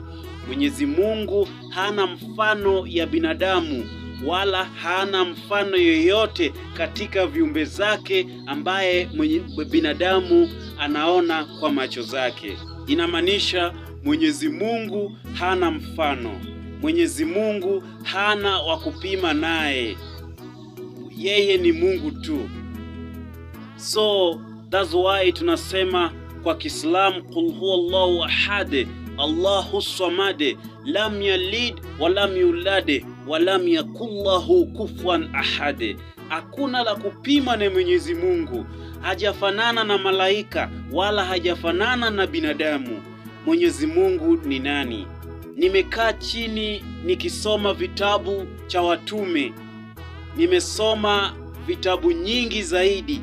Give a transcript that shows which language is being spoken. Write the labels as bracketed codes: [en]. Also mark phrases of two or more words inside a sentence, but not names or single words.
[sw] Mwenyezi Mungu hana mfano ya binadamu, wala hana mfano yoyote katika viumbe zake ambaye binadamu anaona kwa macho zake. Inamaanisha Mwenyezi Mungu hana mfano. Mwenyezi Mungu hana wa kupima naye. Yeye ni Mungu tu. [en] So that's why [sw] tunasema kwa Kiislamu, [ar] قل هو الله أحد الله الصمد لم يلد ولم يولد ولم يكن له كفوا أحد. [sw] Hakuna la kupima na Mwenyezi Mungu. Hajafanana na malaika wala hajafanana na binadamu. Mwenyezi Mungu ni nani? Nimekaa chini nikisoma vitabu cha watume. Nimesoma vitabu nyingi zaidi.